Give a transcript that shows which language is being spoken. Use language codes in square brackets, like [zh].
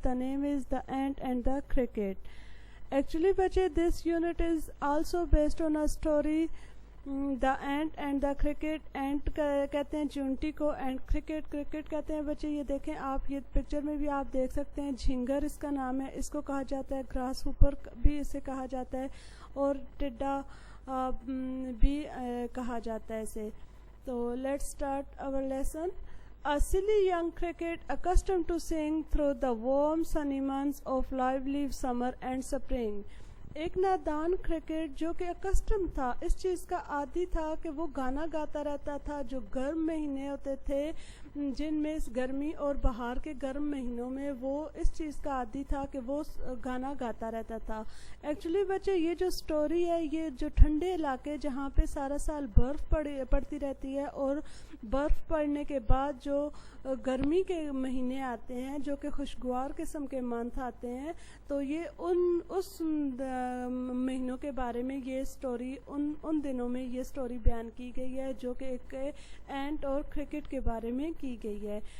[en] The name is The Ant and the Cricket. Actually bache, this unit is also based on a story, The Ant and the Cricket. [hi] Ant कहते हैं चूंटी को, and cricket कहते हैं बच्चे. ये देखें आप, ये पिक्चर में भी आप देख सकते हैं. झिंगर इसका नाम है, इसको कहा जाता है. ग्रास हुपर भी इसे कहा जाता है, और टिड्डा भी कहा जाता है इसे. [en] तो let's start our lesson. A silly young cricket accustomed to sing through the warm sunny months of lively summer and spring. [hi] एक नादान क्रिकेट जो कि अकस्टम था, इस चीज़ का आदी था कि वो गाना गाता रहता था. जो गर्म महीने होते थे, जिनमें गर्मी और बहार के गर्म महीनों में वो इस चीज़ का आदी था कि वो गाना गाता रहता था. एक्चुअली बच्चे, ये जो स्टोरी है, ये जो ठंडे इलाके जहाँ पे सारा साल बर्फ़ पड़ती रहती है, और बर्फ़ पड़ने के बाद जो गर्मी के महीने आते हैं जो कि खुशगवार किस्म के मंथ आते हैं, तो ये उस महीनों के बारे में ये स्टोरी, उन दिनों में ये स्टोरी बयान की गई है, जो कि एक एंट और क्रिकेट के बारे में की गई है.